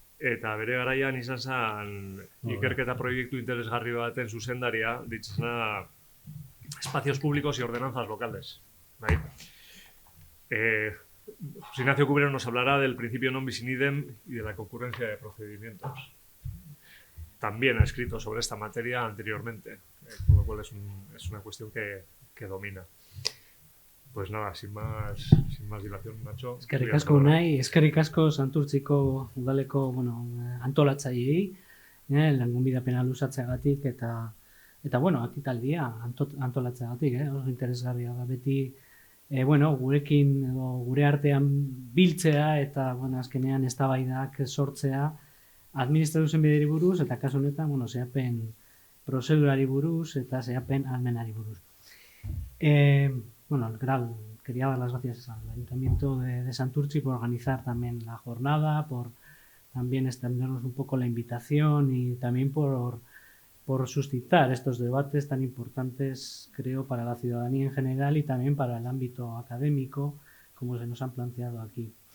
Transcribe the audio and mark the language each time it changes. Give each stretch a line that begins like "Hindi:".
Basque: eta bere garaian izan zen ikerketa proiektu interesgarri baten zuzendaria, ditzena
Spanish: espacios públicos y ordenanzas locales. ¿Vale? José Ignacio Cubrero nos hablará del principio non bis in idem y de la concurrencia de procedimientos. También ha escrito sobre esta materia anteriormente, con lo cual es una cuestión que domina. Pues nada, sin más dilación, Nacho.
Basque: Eskerrik asko Unai, eskerrik asko Santurtziko udaleko, antolatzaileei, langonbidapena luzatzeagatik eta bueno, ekitaldia antolatzeagatik, oso interesgarria da beti gurekin edo gure artean biltzea eta azkenean eztabaidak sortzea administrazioen bideri buruz eta kasu honetan, zehapen prozedurari buruz eta zehapen ahalmenari buruz.
Spanish: En general, quería dar las gracias al Ayuntamiento de Santurtzi por organizar también la jornada, por también extendernos un poco la invitación y también por suscitar estos debates tan importantes, creo, para la ciudadanía en general y también para el ámbito académico, como se nos han planteado aquí.